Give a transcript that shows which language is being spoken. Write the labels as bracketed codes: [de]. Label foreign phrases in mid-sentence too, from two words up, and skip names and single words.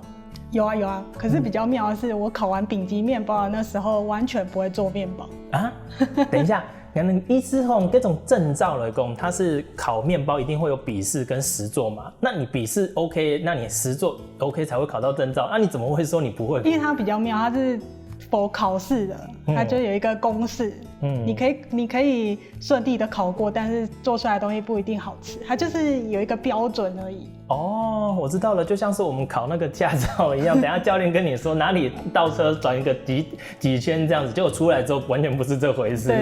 [zh] 有啊，可是比較妙的是，我考完丙級麵包的那時候完全不會做麵包啊！等一下，可能醫師這種證照來講，它是考麵包一定會有筆試跟實作嘛？那你筆試 OK，那你實作 OK 才會考到證照，那你怎麼會說你不會？因為它比較妙，它是否考试的，它就有一个公式，你可以顺利的考过，但是做出来的东西不一定好吃，它就是有一个标准而已。哦，我知道了，就像是我们考那个驾照一样，等一下教练跟你说哪里倒车转一个几圈这样子，结果出来之后完全不是这回事。